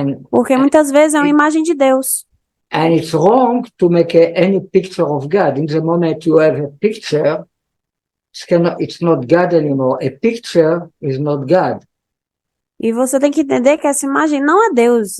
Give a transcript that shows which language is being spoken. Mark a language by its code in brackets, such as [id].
[pt] Porque muitas vezes é uma imagem de Deus. [en] And it's wrong to make any picture of God. In the moment you have a picture, it's not God anymore. A picture is not God. [pt] E você tem que entender que essa imagem não é Deus.